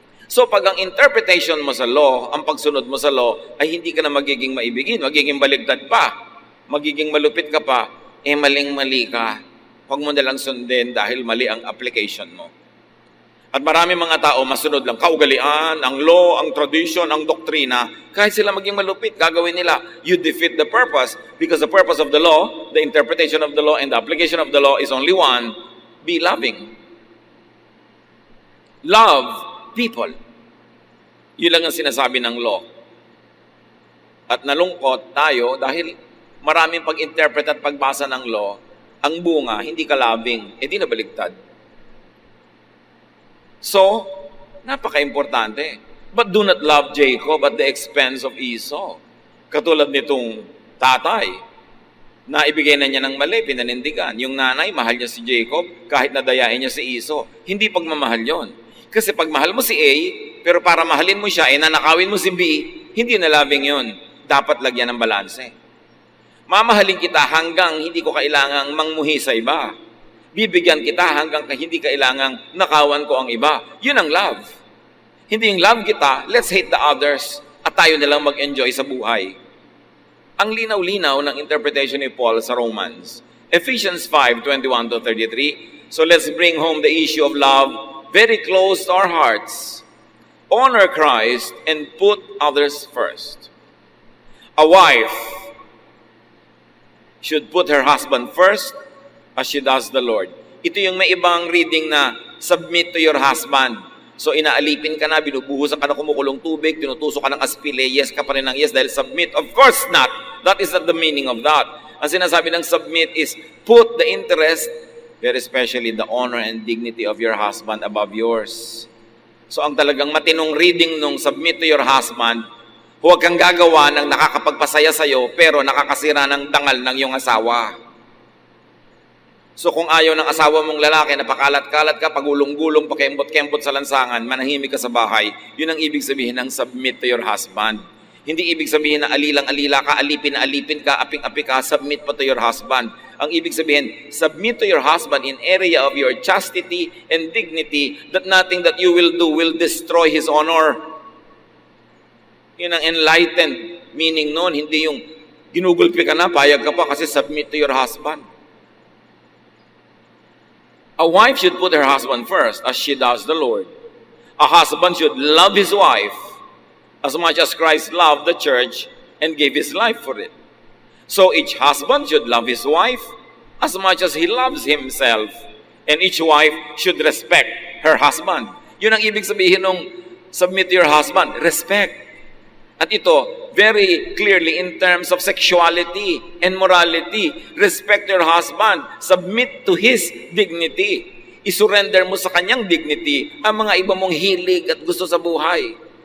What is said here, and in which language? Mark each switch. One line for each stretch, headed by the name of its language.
Filipino: So pag ang interpretation mo sa law, ang pagsunod mo sa law, ay hindi ka na magiging maibigin, magiging baligtad pa, magiging malupit ka pa, maling-mali ka. Huwag mo nalang sundin dahil mali ang application mo. At marami mga tao, masunod lang, kaugalian, ang law, ang tradition, ang doktrina, kahit sila maging malupit, gagawin nila.
English: You defeat the purpose because the purpose of the law, the interpretation of the law, and the application of the law is only one, be loving. Love people.
Filipino: Yun lang ang sinasabi ng law. At nalungkot tayo dahil maraming pag-interpret at pagbasa ng law, ang bunga, hindi ka loving, di nabaligtad. So, napaka-importante.
English: But do not love Jacob at the expense of Esau.
Filipino: Katulad nitong tatay, na ibigay na niya ng mali, pinanindigan. Yung nanay, mahal niya si Jacob, kahit nadayain niya si Esau. Hindi pagmamahal yon. Kasi pag mahal mo si A, pero para mahalin mo siya, nanakawin mo si B, hindi na loving yon. Dapat lagyan ng balanse. Mamahalin kita hanggang hindi ko kailangang mangmuhi sa iba. Bibigyan kita hanggang hindi kailangang nakawan ko ang iba. Yun ang love. Hindi yung love kita,
English: let's hate the others
Filipino: at tayo nilang mag-enjoy sa buhay. Ang linaw-linaw ng interpretation ni Paul sa Romans.
English: Ephesians 5:21-33. So let's bring home the issue of love very close to our hearts. Honor Christ and put others first. A wife should put her husband first as she does the Lord.
Filipino: Ito yung may ibang reading na
English: submit to your husband.
Filipino: So inaalipin ka na, binubuhusan ka na kumukulong tubig, tinutusok ka ng aspile, yes ka pa rin ng yes dahil submit.
English: Of course not. That is not the meaning of that.
Filipino: Ang sinasabi ng
English: submit is put the interest, very especially the honor and dignity of your husband above yours.
Filipino: So ang talagang matinong reading nung
English: submit to your husband,
Filipino: huwag kang gagawa ng nakakapagpasaya sa'yo pero nakakasira ng dangal ng iyong asawa. So kung ayaw ng asawa mong lalaki na pakalat-kalat ka, pagulong-gulong, pakembot-kembot sa lansangan, manahimik ka sa bahay, yun ang ibig sabihin ng
English: submit to your husband.
Filipino: Hindi ibig sabihin na alilang-alila ka, alipin ka, aping-api ka, submit pa to your husband. Ang ibig sabihin,
English: submit to your husband in area of your chastity and dignity that nothing that you will do will destroy his honor.
Filipino: Yun ang enlightened meaning nun, hindi yung ginugulpi ka na, payag ka pa kasi
English: submit to your husband. A wife should put her husband first as she does the Lord. A husband should love his wife as much as Christ loved the church and gave his life for it. So each husband should love his wife as much as he loves himself. And each wife should respect her husband.
Filipino: Yun ang ibig sabihin ng
English: submit to your husband, respect.
Filipino: At ito,
English: very clearly in terms of sexuality and morality, respect your husband, submit to his dignity.
Filipino: Isurrender mo sa kanyang dignity ang mga iba mong hilig at gusto sa buhay.